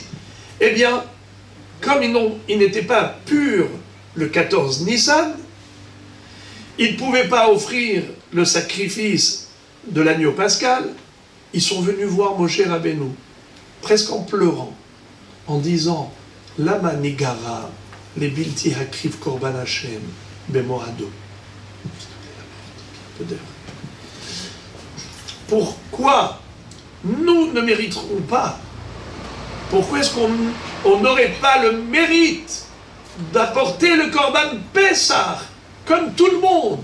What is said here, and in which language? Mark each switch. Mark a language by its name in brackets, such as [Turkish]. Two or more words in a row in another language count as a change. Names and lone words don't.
[French] Eh bien, comme ils n'étaient pas purs le 14 Nissan, ils ne pouvaient pas offrir le sacrifice de l'agneau pascal. Ils sont venus voir Moshe Rabbeinu, presque en pleurant, en disant « [Hebrew] למה נגרע לבלתי הקריב קרבן השם במועדו [French] » Pourquoi nous ne mériterons pas? Pourquoi est-ce qu'on n'aurait pas le mérite d'apporter le [Hebrew] קרבן פסח [French] comme tout le monde?